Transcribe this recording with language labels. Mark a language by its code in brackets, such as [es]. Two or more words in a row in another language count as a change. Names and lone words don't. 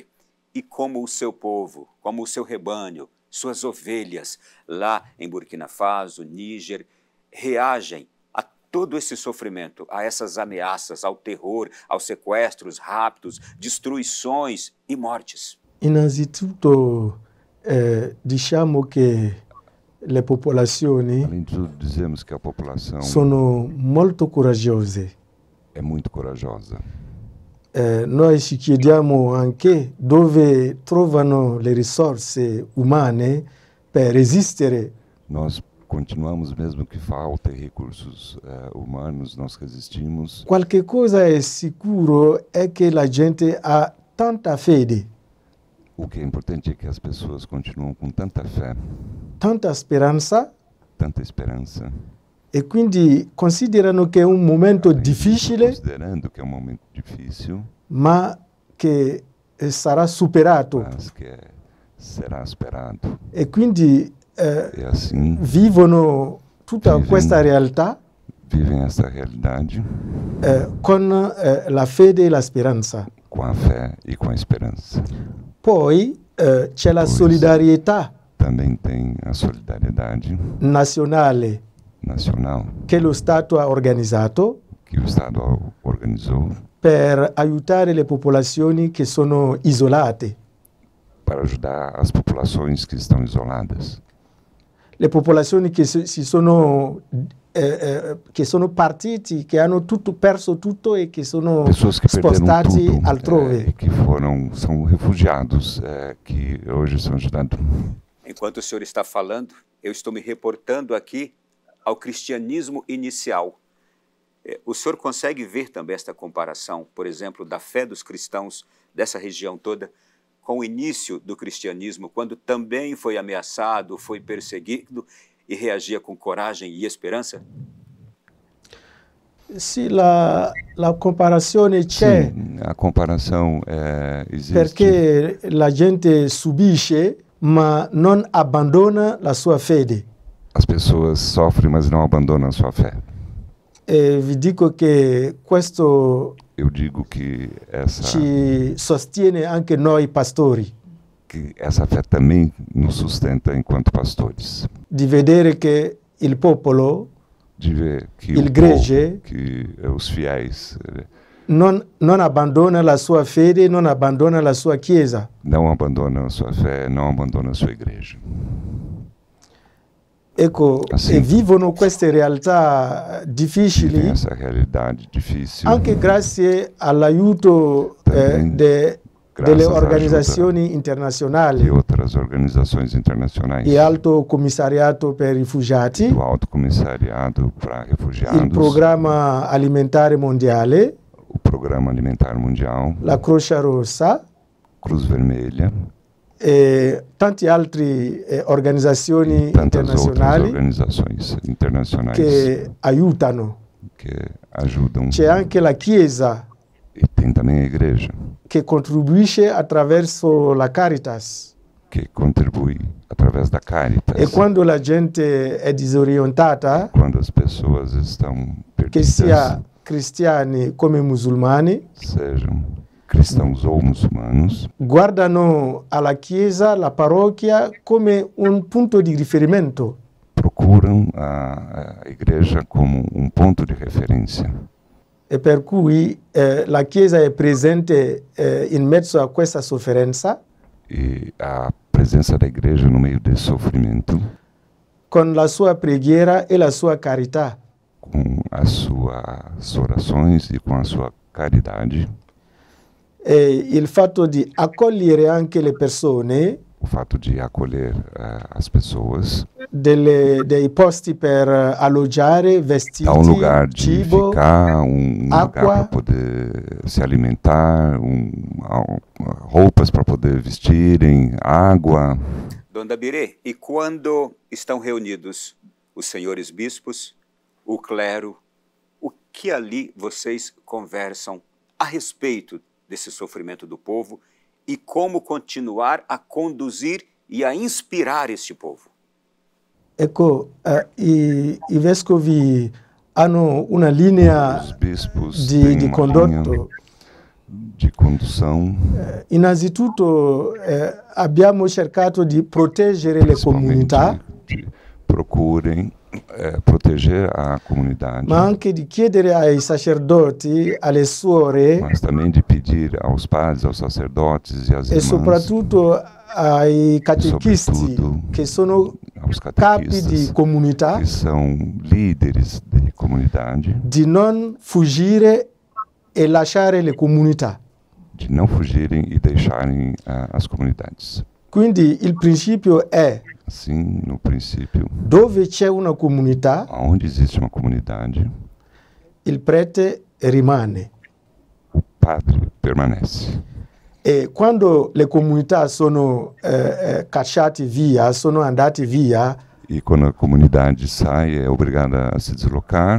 [pt] E como o seu povo, como o seu rebanho, suas ovelhas, lá em Burkina Faso, Níger, reagem a todo esse sofrimento, a essas ameaças, ao terror, aos sequestros, raptos, destruições e mortes? [it] Innanzitutto diciamo che le popolazioni [pt] além de tudo, dizemos que a população [it] sono molto coraggiose. [pt] É muito corajosa. [it] noi ci chiediamo anche dove trovano le risorse umane per resistere. [pt] Nós continuamos, mesmo que faltem recursos humanos, nós resistimos. [it] Qualche cosa è sicuro è che la gente ha tanta fede, [pt] O que é importante é que as pessoas continuam com tanta fé, [it] tanta speranza, [pt] tanta esperança, [it] e quindi considerano che è un momento difficile, [pt] considerando que é um momento difícil, [it] ma che sarà superato. [pt] mas que será superado. [it] E quindi [pt] E assim [it] vivono tutta [pt] Vivem. [it] questa realtà [pt] vivem essa realidade [it] con la fede e la speranza. [pt] com a fé e com a esperança. [it] Poi c'è la Poi sì. solidarietà [pt] Também tem a solidariedade [it] nazionale [pt] nacional [it] che lo Stato ha organizzato [pt] que o Estado organizou [it] per aiutare le popolazioni che sono isolate, [pt] para ajudar as populações que estão isoladas, [it] le popolazioni che sono partiti, che hanno perso tutto e che sono [pt] pessoas que perderam [it] spostati [pt] tudo [it] altrove. [pt] e que são refugiados que hoje são ajudados. Enquanto o senhor está falando, eu estou me reportando aqui ao cristianismo inicial. O senhor consegue ver também esta comparação, por exemplo, da fé dos cristãos dessa região toda com o início do cristianismo, quando também foi ameaçado, foi perseguido e reagia com coragem e esperança? [it] Sì, la comparazione c'è [pt] Sim, a comparação existe. [it] perché la gente subisce ma non abbandona la sua fede. [pt] As pessoas sofrem, mas não abandonam a sua fé. [it] E vi dico che questo [pt] Eu digo que [it] ci sostiene anche noi pastori, [pt] essa fé também nos sustenta enquanto pastores. [it] di vedere che il popolo, [pt] De ver que [it] Il [pt] o [it] grege [pt] povo, que os fiéis [it] non abbandona la sua fede, non abbandona la sua chiesa. [pt] não abandonam a sua fé, não abandonam a sua igreja. [it] Ecco, Sì. e vivono queste realtà [pt] Vivem [it] difficili [pt] essa realidade difícil. [it] anche grazie all'aiuto [pt] Também [it] delle [pt] graças à [it] organizzazioni [pt] ajuda [it] internazionali, [pt] de outras organizações internacionais, [it] il Alto Commissariato per i Rifugiati, [pt] do Alto Comissariado para [it] il [pt] Refugiados, [it] Programma Alimentare Mondiale, [pt] o Programa Alimentar Mundial, [it] la Croce Rossa [pt] Cruz Vermelha [it] e tante altre organizzazioni [pt] e tantas outras [it] internazionali [pt] organizações internacionais [it] che aiutano. [pt] que ajudam. [it] C'è anche la Chiesa [pt] E tem também a igreja [it] che contribuisce attraverso la Caritas. [pt] que contribui através da Caritas. [it] E quando la gente è disorientata, [pt] Quando as pessoas estão [it] che [pt] perdidas, [it] sia cristiani come musulmani, [pt] sejam cristãos ou muçulmanos, [it] guardano alla Chiesa, la parrocchia, come un punto di riferimento. [pt] procuram a igreja como ponto de referência. [it] E per cui la Chiesa è presente in mezzo a questa sofferenza, [pt] E a presença da igreja no meio desse sofrimento, [it] con la sua preghiera e la sua carità. [pt] com as suas orações e com a sua caridade, [it] E il fatto di accogliere anche le persone, [pt] o fato de acolher as pessoas, [it] dei posti per alloggiare, vestiti, [pt] dá lugar de [it] cibo, [pt] ficar, lugar água. para poder se alimentar, roupas para poder vestirem, água. Dona Birê, e quando estão reunidos os senhores bispos, o clero, o que ali vocês conversam a respeito desse sofrimento do povo e como continuar a conduzir e a inspirar este povo? [it] Ecco, i vescovi hanno una linea [pt] Os bispos [it] di [pt] têm uma [it] condotto. [pt] linha de condução, [it] Innanzitutto abbiamo cercato di proteggere le comunità, [pt] principalmente procurem proteger a comunidade, [it] ma anche di chiedere ai sacerdoti, alle suore [pt] mas também de pedir aos padres, aos sacerdotes e às [it] e [pt] irmãs, [it] soprattutto ai catechisti, [pt] sobretudo [it] che sono [pt] aos [it] capi di [pt] catequistas, [it] comunità, [pt] que são líderes de comunidade, [it] di non fuggire e lasciare le comunità. [pt] de não fugirem e deixarem as comunidades. [it] Quindi il principio è [pt] Assim, no princípio, [it] dove c'è una comunità, [pt] onde existe uma comunidade, [it] il prete rimane. [pt] o padre permanece. [it] E quando le comunità sono cacciate via, sono andate via, [pt] E quando a comunidade sai, é obrigada a se deslocar,